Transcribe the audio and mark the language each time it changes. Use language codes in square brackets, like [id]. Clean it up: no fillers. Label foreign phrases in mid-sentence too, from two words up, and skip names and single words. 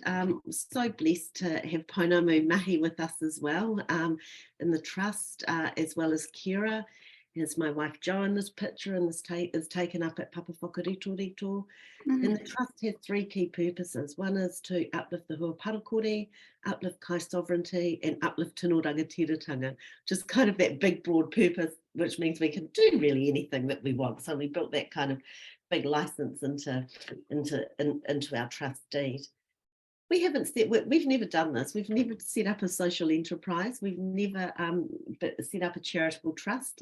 [en] So blessed to have Pounamu Mahi with us as well in the trust, as well as Kira. Here's my wife Jo in this picture, and this is taken up at Papawhakaritorito. And the trust has three key purposes. One is to uplift the Hua Parakore, uplift Kai sovereignty, and uplift [mi] tino rangatiratanga, [en] just kind of that big broad purpose, which means we can do really anything that we want. So we built that kind of big license into our trust deed. We've never done this. We've never set up a social enterprise. We've never set up a charitable trust.